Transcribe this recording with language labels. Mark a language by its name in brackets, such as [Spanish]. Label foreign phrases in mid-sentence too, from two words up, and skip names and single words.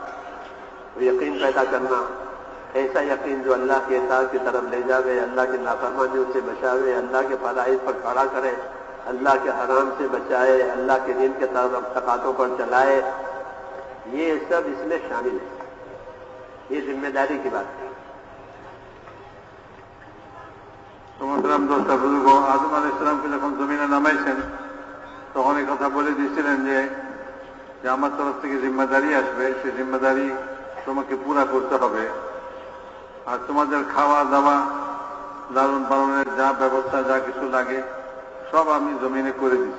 [Urdu] تو یقین پیدا کرنا، ایسا یقین جو اللہ کے اطاعت کی طرف لے جاوے، اللہ کی نافرمانیوں سے بچاوے، اللہ کے فرائض پر کھڑا کرے، اللہ کے حرام سے بچائے، اللہ کے دین کے تقاضوں پر چلائے، یہ سب اس میں شامل ہے. یہ ذمہ داری کی بات ہے. [Bangla] তো মোহতারাম দোস্ত বুজুর্গ, আদম আলাইহিসসালামকে যখন জমিনে নামাইছেন তখন এই কথা বলে দিয়েছিলেন যে আমার তরফ থেকে জিম্মেদারি আসবে, সেই জিম্মেদারি তোমাকে পুরা করতে হবে। আর তোমাদের খাওয়া দাওয়া, লালন পালনের যা ব্যবস্থা, যা কিছু লাগে সব আমি জমিনে করে দিচ্ছি।